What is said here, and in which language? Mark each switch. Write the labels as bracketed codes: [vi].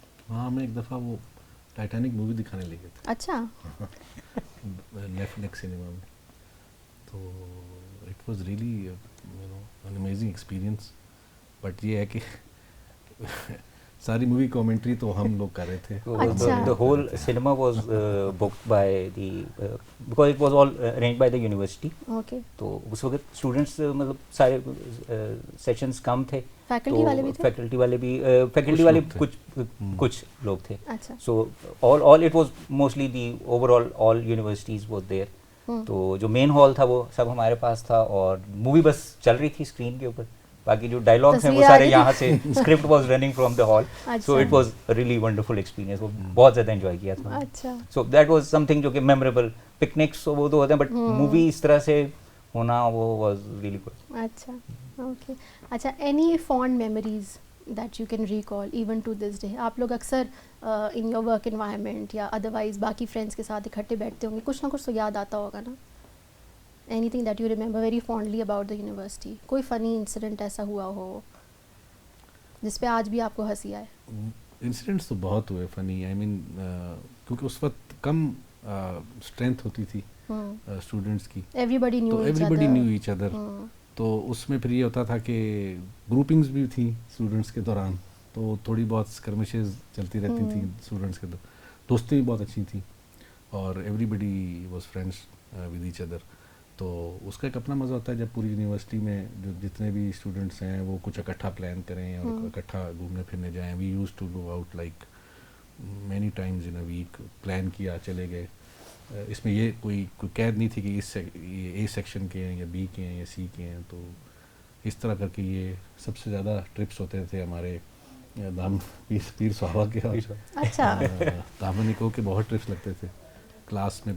[ur] ہاں, ہمیں ایک دفعہ وہ ٹائٹینک مووی دکھانے لے گئے تھے. اچھا. [en] Netflix cinema میں. تو it was really you know an amazing experience. [ur] But یہ ہے کہ ساری مووی کامنٹری تو ہم لوگ کر رہے تھے. [en] The whole cinema was booked by the because it was all arranged by the university. Okay. [ur] تو اس وقت اسٹوڈنٹس مطلب سارے سیشنز کم تھے. فیکلٹی والے بھی تھے؟ فیکلٹی والے کچھ لوگ تھے. [en] So all it was mostly the overall all universities were there. [ur] تو جو مین ہال تھا وہ سب ہمارے پاس تھا, اور مووی بس چل رہی تھی اسکرین کے اوپر. باقی جو ڈائلاگس ہیں وہ سارے یہاں سے, [en] Script was running from the hall. So it was really wonderful experience. [ur] وہ بہت زیادہ انجوائے کیا تھا. اچھا. So that was some thing جو کہ میموریبل. پکنکس وہ تو ہوتے ہیں, بٹ مووی اس طرح سے ہونا وہ واز ریئلی گڈ. اچھا, اوکے. اچھا, [en] Any fond memories that you can recall even to this day? [ur] آپ لوگ اکثر ان یور ورک انوائرمنٹ یا ادروائز باقی فرینڈس کے ساتھ اکٹھے بیٹھتے ہوں گے, کچھ نہ کچھ تو یاد آتا ہوگا نا. [en] Anything that you remember very fondly about the university? [ur] کوئی فنی انسیڈنٹ ایسا ہوا ہو جس پہ آج بھی آپ کو ہنسی آئے؟ انسیڈنٹس تو بہت ہوئے فنی. آئی مین کیونکہ اس وقت کم اسٹرینتھ ہوتی تھی اسٹوڈنٹس کی. [en] Everybody knew each other. [ur] تو اس میں پھر یہ ہوتا تھا کہ گروپنگس بھی تھیں اسٹوڈنٹس کے دوران, تو تھوڑی بہت اسکرمشز چلتی رہتی تھیں اسٹوڈنٹس کے دوران. دوستیں بھی بہت اچھی تھیں, اور [en] Everybody was friends with each other. [ur] تو اس کا ایک اپنا مزہ ہوتا ہے جب پوری یونیورسٹی میں جو جتنے بھی اسٹوڈنٹس ہیں وہ کچھ اکٹھا پلان کریں اور اکٹھا گھومنے پھرنے جائیں. [en] We use to go out like many times in a week. [ur] Plan کیا, چلے گئے. اس میں یہ کوئی قید نہیں تھی کہ اس اے سیکشن کے ہیں یا بی کے ہیں یا سی کے ہیں. تو اس طرح کر کے یہ سب سے زیادہ ٹرپس ہوتے تھے ہمارے پیر صحابہ کے. اچھا. دامن کو کے بہت ٹرپس لگتے تھے کلاس میں.